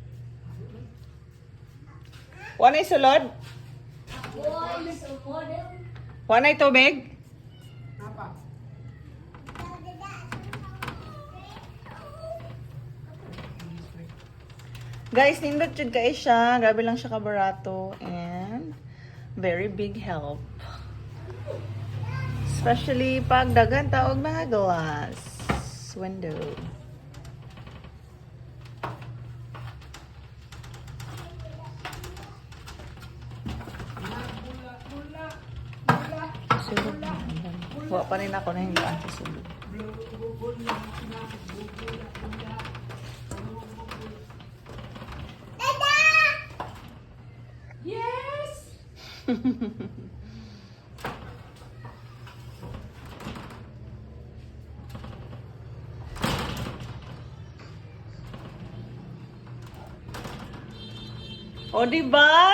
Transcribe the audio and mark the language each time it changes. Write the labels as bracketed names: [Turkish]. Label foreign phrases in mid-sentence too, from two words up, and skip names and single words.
[Cebuano] Ano yung sulod? [English] Boy, so modern. [Cebuano] Kuha na tubig? Apa? Guys, nindot jud kay siya. Grabe lang siya kabarato. [English] And very big help. [Cebuano] Especially pag daghan taog mga [English] glass window. [Cebuano] Sulod na. Wa pa rin ako na hindi sa sulod. [English] Yes! [Cebuano] O, diba?